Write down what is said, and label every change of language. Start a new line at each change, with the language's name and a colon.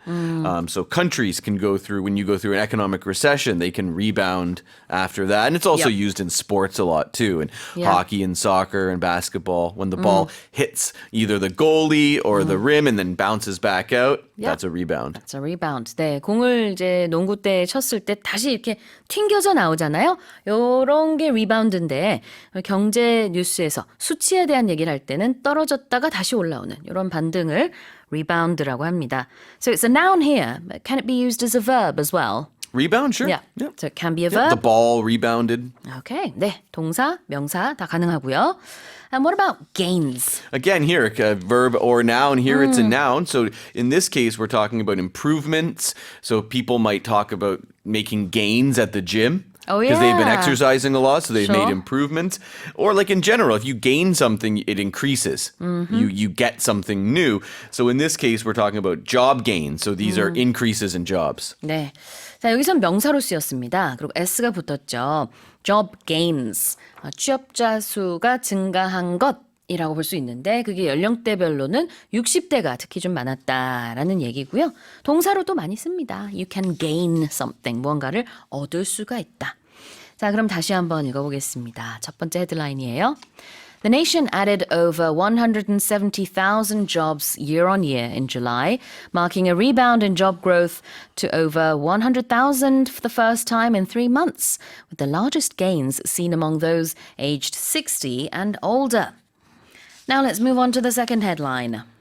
English: So countries can go through, when you go through an economic recession, they can rebound after that. And it's also used in sports a lot too, in hockey and soccer and basketball. When the ball hits either the goalie or the rim and then bounces back out, that's a rebound. That's a rebound.
Korean: 네, 공을 이제 농구 때 쳤을 때 다시 이렇게 튕겨져 나오잖아요. 요런 게 리바운드인데 경제 뉴스에서 수치에 대한 얘기를 할 때는 떨어졌다가 다시 올라오는 이런 반등을 rebound라고 합니다.
English: So it's a noun here, but can it be used as a verb as well? Rebound, sure. Yeah. So it can be a verb. The ball rebounded. Okay.
Korean: 네, 동사, 명사 다 가능하고요.
English: And what about gains? Again, here, a verb or noun. Here it's a noun. So in this case, we're talking about improvements. So people might talk about making gains at the gym. Oh, yeah. Because they've been exercising a lot, so they've made improvements. Or like in general, if you gain something, it increases. You get something new. So in this case, we're talking about job gains. So these are increases in jobs.
Korean: 네. 자, 여기선 명사로 쓰였습니다. 그리고 s가 붙었죠.
English: job gains.
Korean: 취업자 수가 증가한 것. 이라고 볼 수 있는데 그게 연령대별로는 60대가 특히 좀 많았다라는 얘기고요. 동사로 또 많이 씁니다.
English: You can gain something.
Korean: 무언가를 얻을 수가 있다. 자, 그럼 다시 한번 읽어보겠습니다. 첫 번째 헤드라인이에요.
English: The nation added over 170,000 jobs year on year in July, marking a rebound in job growth to over 100,000 for the first time in 3 months, with the largest gains seen among those aged 60 and older. Now let's move on to the second headline.